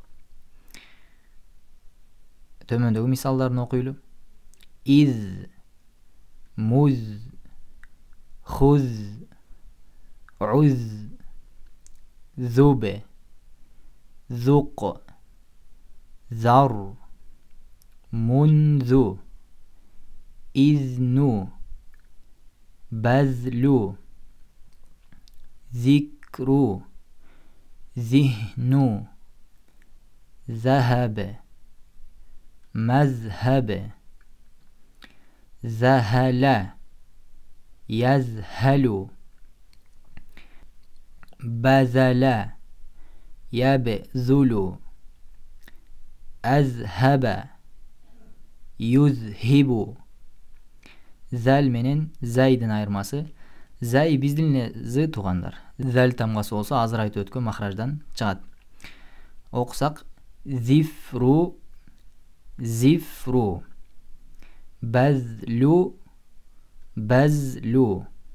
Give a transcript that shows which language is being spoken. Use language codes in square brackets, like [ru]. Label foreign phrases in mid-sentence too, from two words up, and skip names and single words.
[ky] Төмөндөгү мисалдарын окуйлу. [ar] إذ، مذ، خذ، أذ، ذب، ذق، ذر, منذ، إذن، بذل، ذكر، ذهن، ذهب, مذهب, زهل, يزهل, بذل, يبذل, أذهب, يذهب. [ky] Зәл менен зәйдин айырмасы. Зәй биздин эле з туугандар. Зәл тамгасы болсо азыр айтып өткөн махраждан чыгат. Окусак. [ar] ذفر، ذفر. بذل، بذل.